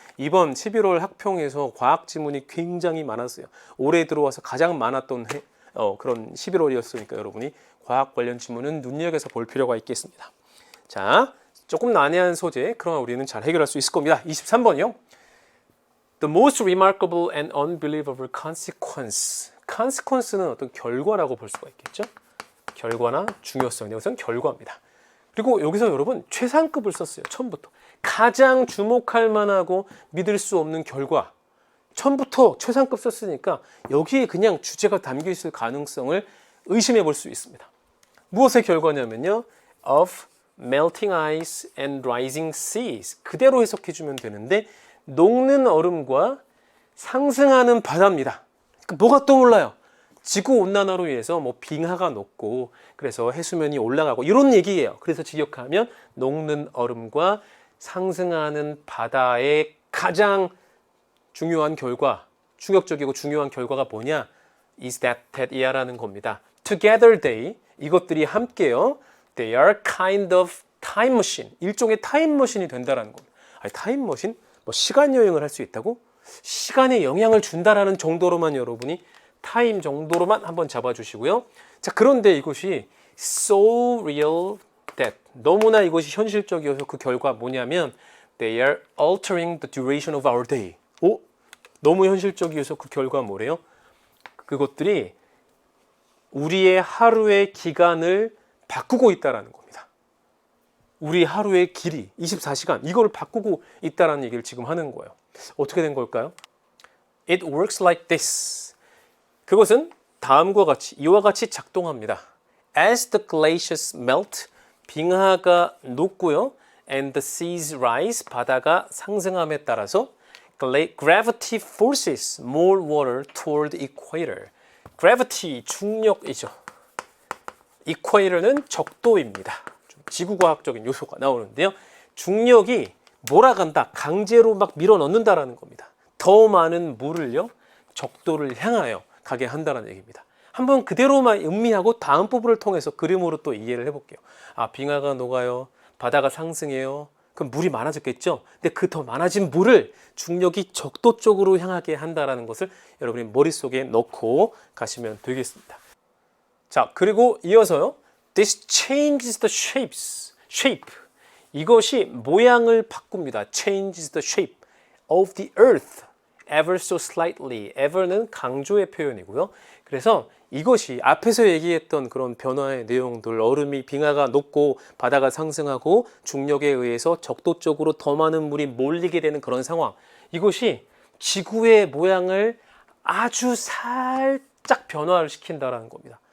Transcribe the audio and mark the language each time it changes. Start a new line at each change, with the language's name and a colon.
Korean: 이번 11월 학평에서 과학 지문이 굉장히 많았어요. 올해 들어와서 가장 많았던 그런 11월이었으니까 여러분이 과학 관련 지문은 눈여겨서 볼 필요가 있겠습니다. 자, 조금 난해한 소재, 그러나 우리는 잘 해결할 수 있을 겁니다. 23번이요.
English: The most remarkable and unbelievable consequence.
Korean: consequence는 어떤 결과라고 볼 수가 있겠죠. 결과나 중요성, 여기서는 결과입니다. 그리고 여기서 여러분 최상급을 썼어요. 처음부터. 가장 주목할 만하고 믿을 수 없는 결과. 처음부터 최상급 썼으니까 여기에 그냥 주제가 담겨 있을 가능성을 의심해 볼 수 있습니다. 무엇의 결과냐면요.
English: of melting ice and rising seas.
Korean: 그대로 해석해 주면 되는데 녹는 얼음과 상승하는 바다입니다. 그러니까 뭐가 떠올라요? 지구온난화로 인해서 뭐 빙하가 녹고 그래서 해수면이 올라가고 이런 얘기예요. 그래서 직역하면 녹는 얼음과 상승하는 바다의 가장 중요한 결과, 충격적이고 중요한 결과가 뭐냐?
English: is that
Korean: 이하라는 겁니다.
English: Together they,
Korean: 이것들이 함께요.
English: They are kind of time machine.
Korean: 일종의 타임머신이 된다라는 겁니다. 아니, 타임머신? 뭐 시간 여행을 할 수 있다고? 시간에 영향을 준다라는 정도로만 여러분이 타임 정도로만 한번 잡아주시고요. 자, 그런데 이것이
English: so real that
Korean: 너무나 이것이 현실적이어서 그 결과 뭐냐면
English: they are altering the duration of our day.
Korean: 오? 너무 현실적이어서 그 결과 뭐래요? 그것들이 우리의 하루의 기간을 바꾸고 있다라는 겁니다. 우리 하루의 길이 24시간 이걸 바꾸고 있다라는 얘기를 지금 하는 거예요. 어떻게 된 걸까요?
English: It works like this.
Korean: 그것은 다음과 같이 이와 같이 작동합니다.
English: As the glaciers melt,
Korean: 빙하가 녹고요.
English: And the seas rise,
Korean: 바다가 상승함에 따라서
English: gravity forces more water toward the equator.
Korean: gravity, 중력이죠. equator는 적도입니다. 좀 지구과학적인 요소가 나오는데요. 중력이 몰아간다, 강제로 막 밀어넣는다라는 겁니다. 더 많은 물을요, 적도를 향하여 가게 한다는 얘기입니다. 한번 그대로만 음미하고 다음 부분을 통해서 그림으로 또 이해를 해볼게요. 아, 빙하가 녹아요. 바다가 상승해요. 그럼 물이 많아졌겠죠? 근데 그 더 많아진 물을 중력이 적도 쪽으로 향하게 한다는 것을 여러분이 머릿속에 넣고 가시면 되겠습니다. 자, 그리고 이어서요.
English: This changes the shape.
Korean: 이것이 모양을 바꿉니다.
English: Changes the shape of the earth. ever so slightly.
Korean: ever는 강조의 표현이고요. 그래서 이것이 앞에서 얘기했던 그런 변화의 내용들, 얼음이 빙하가 녹고 바다가 상승하고 중력에 의해서 적도 쪽으로 더 많은 물이 몰리게 되는 그런 상황. 이것이 지구의 모양을 아주 살짝 변화를 시킨다라는 겁니다.